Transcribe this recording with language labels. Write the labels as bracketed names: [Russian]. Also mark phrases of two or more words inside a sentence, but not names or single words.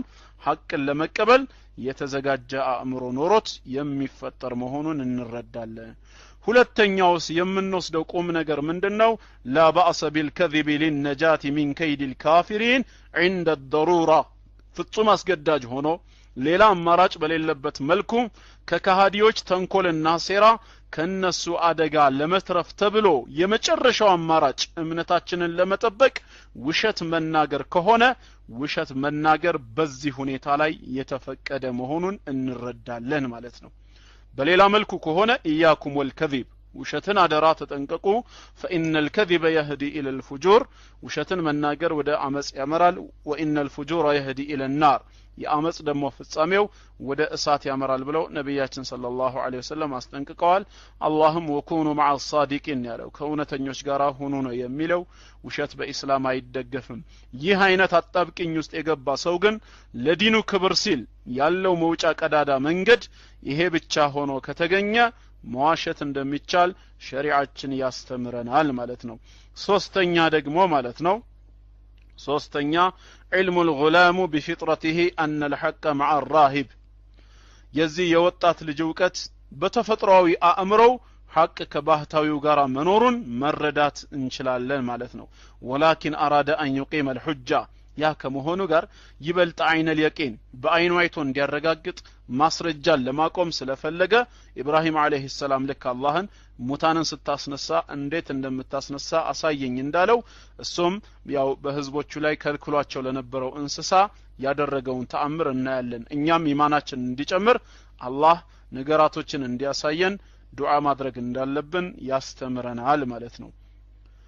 [Amharic] ሐቅን ለመቀበል የተዘጋጀ አእምሮ ኖሮት የሚፈጠር መሆኑን እንረዳለን ሁለተኛውስ የምንወስደው ቁም ነገር ምንድነው [Arabic] لا بأس بالكذب للنجاة من كيد الكافرين عند الضرورة [Amharic] ፍጹም አስገዳጅ ሆኖ ሌላ አማራጭ በሌለበት መልኩ ከካሃዲዎች ተንኮልና ሴራ ከነሱ አደጋ ለመትረፍ ተብሎ የመጨረሻው አማራጭ እምነታችንን ለመጠበቅ ውሸት መናገር ከሆነ ውሸት መናገር በዚህ ሁኔታ ላይ የተፈቀደ መሆኑን እንረዳለን ማለት ነው በሌላ መልኩ ከሆነ [Arabic] إياكم والكذب [Amharic] ውሸትን አደራ ተጠንቀቁ [Arabic] فإن الكذب يهدي إلى الفجور [Amharic] ውሸትን መናገር ወደ አመጽ ያመራል [Arabic] وإن الفجور يهدي إلى النار [Amharic] የአመጽ ደግሞ ፍጻሜው ወደ እሳት ያመራል ብለው ነብያችን [Arabic] صلى الله عليه وسلم [Amharic] አስጠንቅቀዋል አላህም [Arabic] وكونوا مع الصادقين [Amharic] ያለው ከእውነተኞች ጋር ሆኑ ነው የሚለው ውሸት በእስላም አይደገፍም ይህ አይነት አጣብቂኝ ውስጥ የገባ ሰው ግን ለዲኑ ክብር ሲል ያለው መውጫ ቀዳዳ መንገድ ይሄ ብቻ ሆኖ ከተገኘ መዋሸት እንደሚቻል ሸሪዓችን ያስተምረናል ማለት ነው ሶስተኛ ደግሞ ማለት ነው ሶስተኛ [Arabic] علم الغلام بفطرته أن الحق مع الراهب [Amharic] የዚህ የወጣት ልጅ ዕውቀት በተፈጥሯዊ አእምሮው ሐቅ ከባህታዊው ጋር መኖሩን መረዳት እንችላለን ማለት ነው [Arabic] ولكن أراد أن يقيم الحجة [Amharic] ያ ከመሆኑ ጋር ይበልጥ [Arabic] عين اليقين [Amharic] በአይኑ አይቶ እንዲያረጋግጥ ማስረጃን ለማቆም ስለፈለገ ኢብራሂም [Arabic] عليه السلام [Amharic] ለካ አላህን ሙታንን ስታስነሳ እንዴት እንደምታስነሳ አሳየኝ እንዳለው እሱም ያው በህዝቦቹ ላይ ከልክሏቸው ለነበረው እንስሳ ያደረገውን ተአምር እናያለን እኛም ኢማናችን እንዲጨምር አላህ ነገራቶችን እንዲያሳየን ዱዓ ማድረግ እንዳለብን ያስተምረናል ማለት ነው